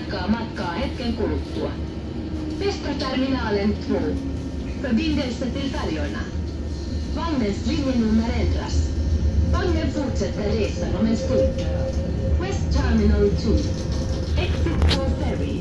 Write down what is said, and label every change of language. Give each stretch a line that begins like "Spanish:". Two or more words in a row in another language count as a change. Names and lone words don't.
Finnish: matkaa hetken kuluttua.
Swedish: Västerterminalen 2. Förbindelse till färjorna. Vagnens linjenummer ändras. Vagnen fortsätter resan om en stund.
English: West Terminal 2. Exit for ferries.